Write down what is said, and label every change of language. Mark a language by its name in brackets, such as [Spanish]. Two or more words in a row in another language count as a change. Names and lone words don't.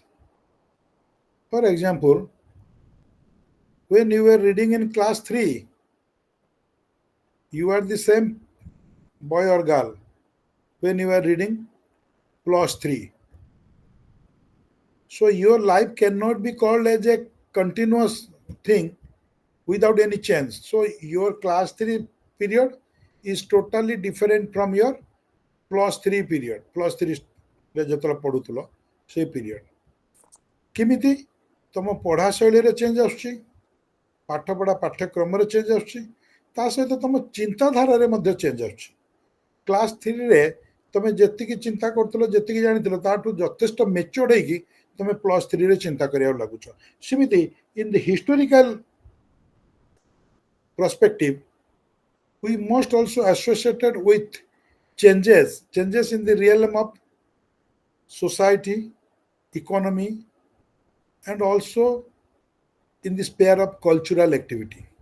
[English] For example, when you were reading in class 3, you are the same boy or girl when you are reading class 3. So your life cannot be called as a continuous thing without any change. So your class 3 period is totally different from your plus 3 period. [Odia] Plus 3 ରେ ଯେତେବେଳେ ପଢୁଥିଲ ସେଇ ପିରିୟଡ଼ କେମିତି ତମ ପଢ଼ା ଶୈଳୀରେ ଚେଞ୍ଜ ଆସୁଛି, ପାଠପଢ଼ା ପାଠ୍ୟକ୍ରମରେ ଚେଞ୍ଜ ଆସୁଛି, ତା ସହିତ ତମ ଚିନ୍ତାଧାରାରେ ମଧ୍ୟ ଚେଞ୍ଜ ଆସୁଛି। କ୍ଲାସ୍ 3ରେ ତମେ ଯେତିକି ଚିନ୍ତା କରୁଥିଲ, ଯେତିକି ଜାଣିଥିଲ, ତାଠୁ ଯଥେଷ୍ଟ ମେଚ୍ୟୁର୍ଡ ହେଇକି ତମେ ପ୍ଲସ୍ 3ରେ ଚିନ୍ତା କରିବାକୁ ଲାଗୁଛ। [English] ସେମିତି in the historical perspective, we must also associated with changes in the realm of society, economy, and also in the sphere of cultural activity.